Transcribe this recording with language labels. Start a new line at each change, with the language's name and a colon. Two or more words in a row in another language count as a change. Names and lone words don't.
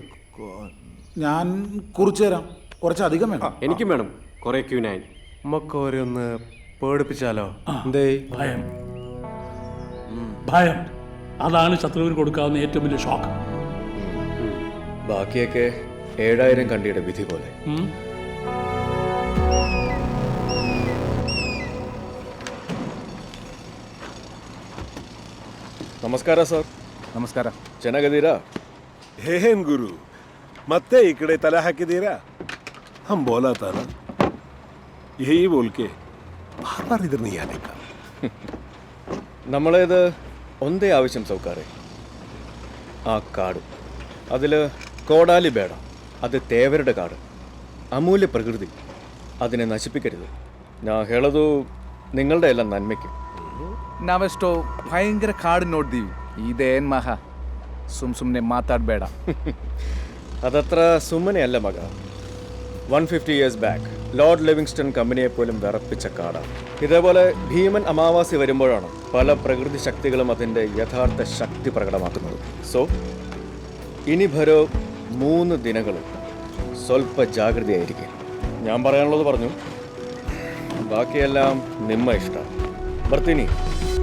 Malayalam: ഞാൻ കുറിച്ച് തരാം. കുറച്ച് അധികം വേണം. എനിക്കും വേണം കുറെ Q9. നമുക്കോരെ ഒന്ന് പേടിപ്പിച്ചാലോ? എന്തേ? ഭയം. ഭയം അതാണ് ശത്രുവിന് കൊടുക്കാവുന്ന ഏറ്റവും വലിയ ഷോക്ക്. ബാക്കിയൊക്കെ 7000 കണ്ടിയുടെ വിധി പോലെ.
Kannada: ನಮಸ್ಕಾರ ಸರ್. ನಮಸ್ಕಾರ. ಚೆನ್ನಾಗಿದ್ದೀರಾ? ಏನ್ ಗುರು ಮತ್ತೆ ಈ ಕಡೆ ತಲೆ ಹಾಕಿದ್ದೀರಾ?
Hindi: हम बोला था न यही बोल के बार बार इधर नी आने का.
Malayalam: നമ്മളേത് ഒന്നേ ആവശ്യം സൗക്കാരെ, ആ കാട്. അതിൽ കോടാലി ബേഡ, അത് തേവരുടെ കാട്. അമൂല്യ പ്രകൃതി, അതിനെ നശിപ്പിക്കരുത്. ഞാൻ ಹೇಳೋದು നിങ്ങളുടെ എല്ലാം നന്മയ്ക്ക്.
Kannada: ನಾವೆಷ್ಟೋ ಭಯಂಕರ ಕಾಡು ನೋಡ್ದೀವಿ. ಇದೇನ್ ಮಹಾ ಸುಮ್ಮನೆ ಮಾತಾಡಬೇಡ.
Malayalam: അതത്ര സുമ്മനെയല്ല മക. 150
English: years back
Malayalam: ലോർഡ് ലിവിങ്സ്റ്റൺ കമ്പനിയെ പോലും വിറപ്പിച്ച കാടാണ്. ഇതേപോലെ ഭീമൻ അമാവാസി വരുമ്പോഴാണ് പല പ്രകൃതി ശക്തികളും അതിൻ്റെ യഥാർത്ഥ ശക്തി പ്രകടമാക്കുന്നത്. സോ ഇനി ഭരോ 3 ദിനങ്ങളും സ്വല്പ ജാഗ്രതയായിരിക്കും. ഞാൻ പറയാനുള്ളത് പറഞ്ഞു. ബാക്കിയെല്ലാം
Kannada: ನಿಮ್ಮ ಇಷ್ಟ. ಬರ್ತೀನಿ.